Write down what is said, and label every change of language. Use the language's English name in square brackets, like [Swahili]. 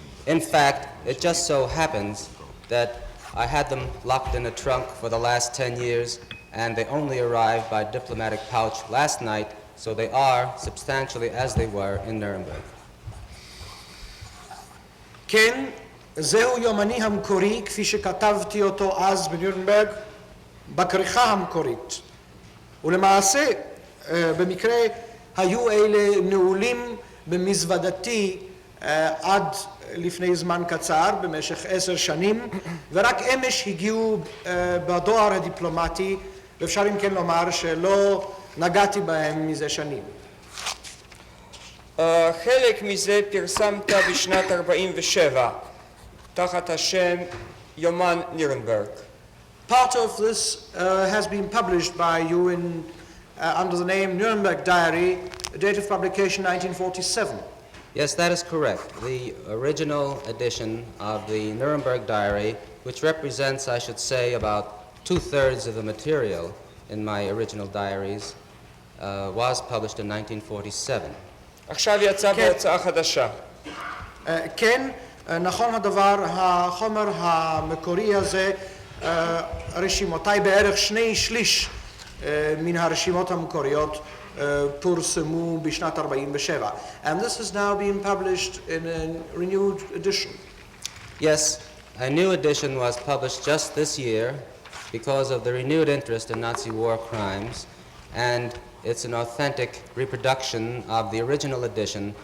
[English] In fact, it just so happens that I had them locked in a trunk for the last 10 years, and they only arrived by diplomatic pouch last night, so they are substantially as they were in Nuremberg. [Hebrew] כן, זהו יומני המקורי כפי שכתבתי אותו אז בנירנברג בכריכה המקורית. ולמעשה, במקרה, היו אלה נעולים במזוודתי עד לפני זמן קצר, במשך 10 שנים, ורק אמש הגיעו בדואר הדיפלומטי, ואפשר אם כן לומר שלא נגעתי בהם מזה שנים. חלק מזה פרסמת בשנת 47, תחת השם יומן נירנברג. [English] Part of this has been published by you under the name Nuremberg Diary, date of publication 1947. Yes, that is correct. The original edition of the Nuremberg Diary, which represents, I should say, about 2/3 of the material in my original diaries, was published in 1947. [Hebrew] עכשיו יצא בהוצאה חדשה. כן, נכון הדבר, החומר המקורי הזה, רשימותיי בערך 2/3 מן הרשימות המקוריות פורסמו בשנת 47. [English] And this has now been published in a renewed edition. Yes, a new edition was published just this year because of the renewed interest in Nazi war crimes, and it's an authentic reproduction of the original edition.